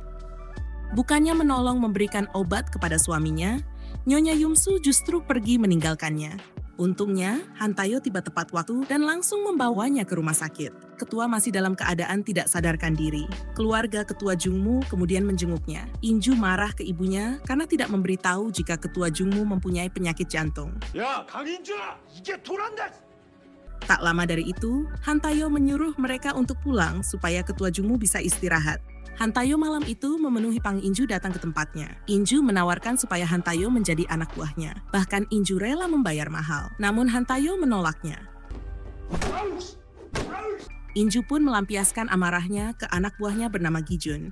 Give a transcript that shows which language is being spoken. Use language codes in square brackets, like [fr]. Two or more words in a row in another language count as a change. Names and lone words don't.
[id] Bukannya menolong memberikan obat kepada suaminya, Nyonya Yumsu justru pergi meninggalkannya. Untungnya, Han Tae-yo tiba tepat waktu dan langsung membawanya ke rumah sakit. Ketua masih dalam keadaan tidak sadarkan diri. Keluarga Ketua Jung-moo kemudian menjenguknya. Inju marah ke ibunya karena tidak memberitahu jika Ketua Jung-moo mempunyai penyakit jantung. [ko] 야, 강인주! 이게 도란다! [id] Tak lama dari itu, Han Tae-yo menyuruh mereka untuk pulang supaya Ketua Jung-moo bisa istirahat. Han Tae-yo malam itu memenuhi Pang Inju datang ke tempatnya. Inju menawarkan supaya Han Tae-yo menjadi anak buahnya. Bahkan Inju rela membayar mahal. Namun Han Tae-yo menolaknya. Inju pun melampiaskan amarahnya ke anak buahnya bernama Gi-jun.